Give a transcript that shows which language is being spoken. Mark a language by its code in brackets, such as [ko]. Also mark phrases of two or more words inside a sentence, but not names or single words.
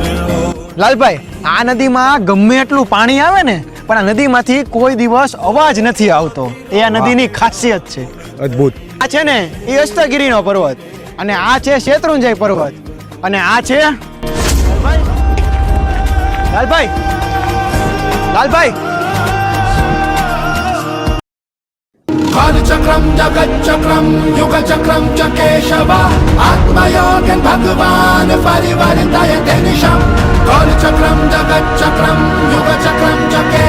[gu] લાલભાઈ, આ નદીમાં ગમે એટલું પાણી આવે ને, પણ આ નદીમાંથી કોઈ દિવસ અવાજ નથી આવતો. એ આ નદીની ખાસિયત છે. અદ્ભુત. આ છે ને એ અષ્ટગીરીનો પર્વત, અને આ છે શેત્રુંજય પર્વત, અને આ છે લાલભાઈ લાલભાઈ [sa] कालचक्रम जगच्चक्रम युगचक्रम च केशव आत्मयोगन भगवान परिवर्तयते निशम कालचक्रम जगच्चक्रम युगचक्रम च